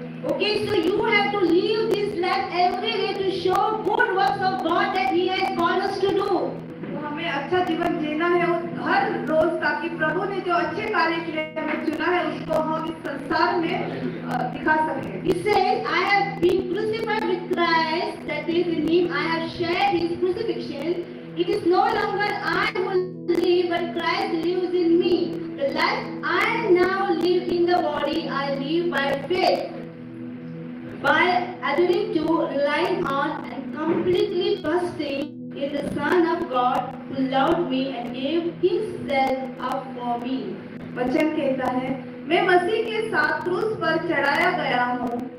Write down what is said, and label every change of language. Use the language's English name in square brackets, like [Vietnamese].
[English] Okay, so you have to live this life every day to show good works of God that He has called us to do. [Hindi] तो हमें हमें अच्छा जीवन जीना है हर रोज, ताकि प्रभु ने जो अच्छे कार्य के लिए हमें चुना है उसको हम इस संसार में दिखा सके। [English] He says, I have been crucified with Christ, that is, in him I have shared his crucifixion. It is no longer I who live, but Christ lives in me. The life I now live in the body, I live by faith, by adhering to, relying on, and completely trusting in the Son of God who loved me and gave himself up for me. [Hindi] वचन कहता है, मैं मसीह के साथ क्रूस पर चढ़ाया गया हूँ।